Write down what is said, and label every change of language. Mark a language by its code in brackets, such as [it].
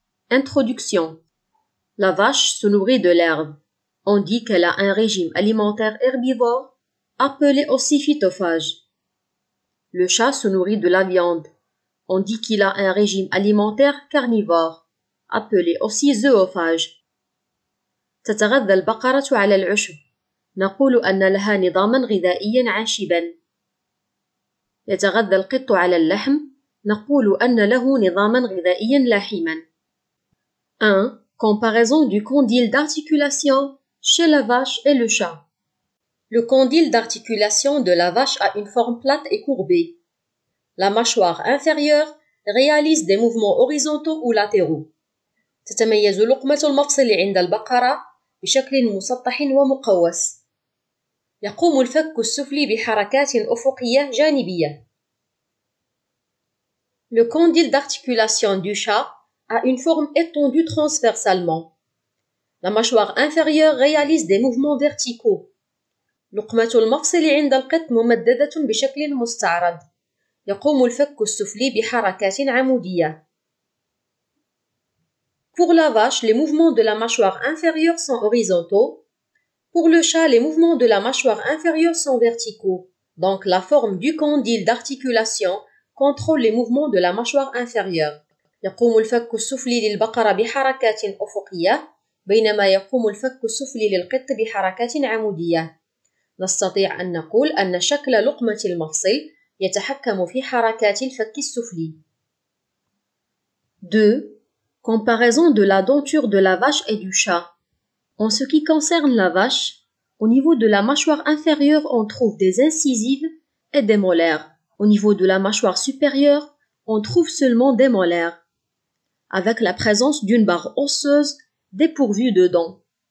[fr] Introduction. La vache se nourrit de l'herbe. On dit qu'elle a un régime alimentaire herbivore, appelé aussi phytophage. Le chat se nourrit de la viande. On dit qu'il a un régime alimentaire carnivore, appelé aussi zoophage. [ar] تتغذى البقرة على العشب. نقول أن لها نظاما غذائيا عاشبا. يتغذى القط على اللحم. نقول أن له نظاما غذائيا لاحما. [fr] 1. Comparaison du condyle d'articulation chez la vache et le chat. Le condyle d'articulation de la vache a une forme plate et courbée. La mâchoire inférieure réalise des mouvements horizontaux ou latéraux. [ar] تتميز لقمة المفصل عند البقرة بشكل مسطح ومقوس. يقوم الفك السفلي بحركات أفقية جانبية. [fr] Le condyle d'articulation du chat a une forme étendue transversalement. La mâchoire inférieure réalise des mouvements verticaux. [ar] لقمة المفصل عند القط ممددة بشكل مستعرض. يقوم الفك السفلي بحركات عمودية. [fr] Pour la vache, les mouvements de la mâchoire inférieure sont horizontaux. Pour le chat, les mouvements de la mâchoire inférieure sont verticaux. Donc, la forme du condyle d'articulation contrôle les mouvements de la mâchoire inférieure. [ar] يقوم الفك السفلي للبقرة بحركات أفقية، بينما يقوم الفك السفلي للقط بحركات عمودية. نستطيع أن نقول أن شكل لقمة المفصل يتحكم في حركات الفك السفلي. [fr] 2. Comparaison de la denture de la vache et du chat. En ce qui concerne la vache, au niveau de la mâchoire inférieure, on trouve des incisives et des molaires. Au niveau de la mâchoire supérieure, on trouve seulement des molaires, avec la présence d'une barre osseuse dépourvue de dents.